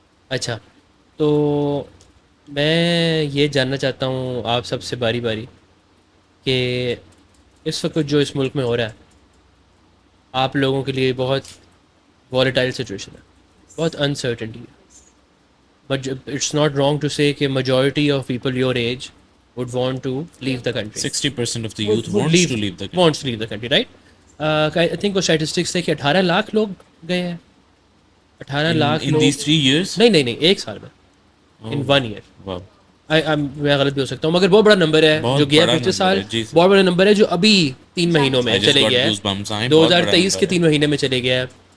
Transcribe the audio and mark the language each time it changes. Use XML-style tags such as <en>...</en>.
<ur>اچھا, تو میں یہ جاننا چاہتا ہوں آپ سب سے باری باری کہ اس وقت جو اس ملک میں ہو رہا ہے آپ لوگوں کے لیے بہت volatile سچویشن ہے, بہت انسرٹنٹی ہے,</ur> <en>But it's not wrong to say کہ majority of people your age would want to leave the country. 60% of the youth wants to leave the country. Wants to leave the country, right? I think</en> <ur>وہ statistics تھے کہ 18 لاکھ لوگ گئے ہیں. 18 lakh</ur> <en>in these 3 years.</en> <ur>نہیں ایک سال میں,</ur> <en>in 1 year. Wow.</en> <ur>میں غلط بھی ہو سکتا ہوں, مگر بہت بڑا نمبر ہے جو گیا پچھلے سال, بہت بڑا نمبر ہے جو ابھی 3 مہینوں میں چلے گیا ہے, 2023 کے 3 مہینے میں چلے گیا ہے.</ur>